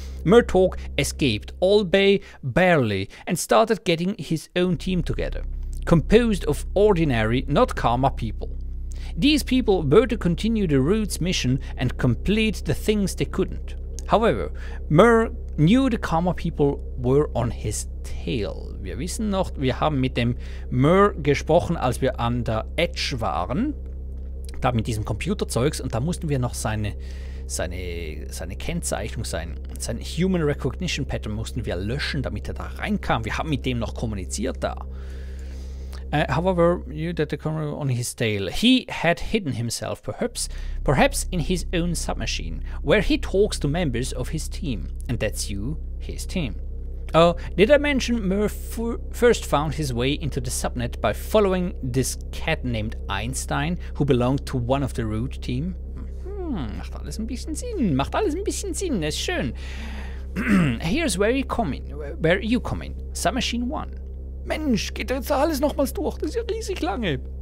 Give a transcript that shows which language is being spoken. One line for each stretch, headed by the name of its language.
English: Murtaugh escaped, albeit barely, and started getting his own team together, composed of ordinary, not Karma people. These people were to continue the route's mission and complete the things they couldn't. However, Mur knew the Karma people were on his tail.
German: Wir wissen noch, wir haben mit dem Mur gesprochen, als wir an der Edge waren, da mit diesem Computerzeugs, und da mussten wir noch seine Kennzeichnung, sein Human Recognition Pattern mussten wir löschen, damit er da reinkam. Wir haben mit dem noch kommuniziert da.
English: However, you that the camera on his tail. He had hidden himself, perhaps in his own submachine, where he talks to members of his team, and that's you, his team. Oh, did I mention Mur first found his way into the subnet by following this cat named Einstein, who belonged to one of the root team?
German: Macht alles ein bisschen Sinn, das ist schön.
English: Here's where you come in.
German: Submachine 1. Mensch, geht jetzt alles nochmals durch, das ist ja riesig lange.